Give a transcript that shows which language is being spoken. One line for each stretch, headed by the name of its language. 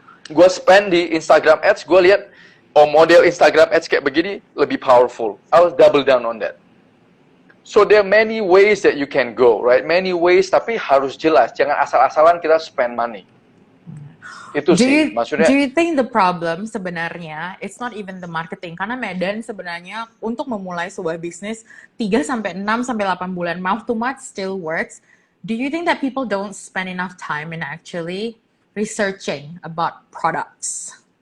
Indonesian: Gue spend di Instagram Ads, gue lihat, oh model Instagram Ads kayak begini lebih powerful.
English: I'll double down on that. So there are many ways that you can go, right? Many ways,
Indonesian: tapi harus jelas. Jangan asal-asalan kita spend money. Itu sih, maksudnya.
English: Do you think the problem
Indonesian: sebenarnya
English: it's not even the marketing?
Indonesian: Karena Medan sebenarnya untuk memulai sebuah bisnis 3 sampai 6 sampai 8 bulan
English: mouth to mouth still works. Do you think that people don't spend enough time in actually researching about products?